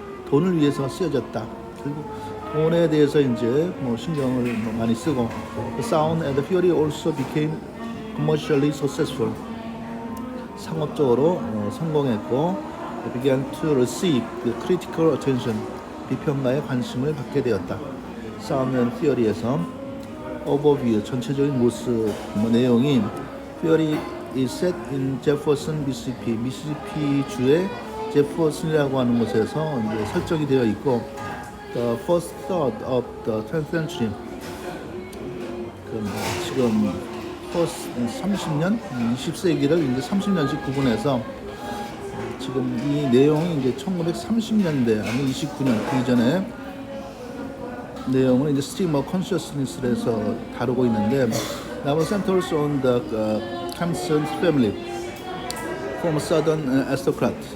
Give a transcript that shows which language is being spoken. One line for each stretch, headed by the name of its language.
Korean: 돈을 위해서 쓰여졌다. 결국 돈에 대해서 이제 뭐 신경을 많이 쓰고
English: The Sound and the Fury also became commercially successful.
Korean: 상업적으로 성공했고
English: began to receive critical attention.
Korean: 비평가의 관심을 받게 되었다. Sound and Fury에서 overview 전체적인 모습 내용이
English: Fury is set in Jefferson,
Korean: 미시시피 주의 제퍼슨이라고 하는 곳에서 이제 설정이 되어 있고
English: The first third of the 10th century.
Korean: 지금 30년, 20세기를 이제 30년씩 구분해서 지금 이 내용이 이제 1930년대 아니 29년 그 이전에 내용을 이제 Stream of Consciousness에서 다루고 있는데
English: Now centers on the Campson family, former Southern aristocrat.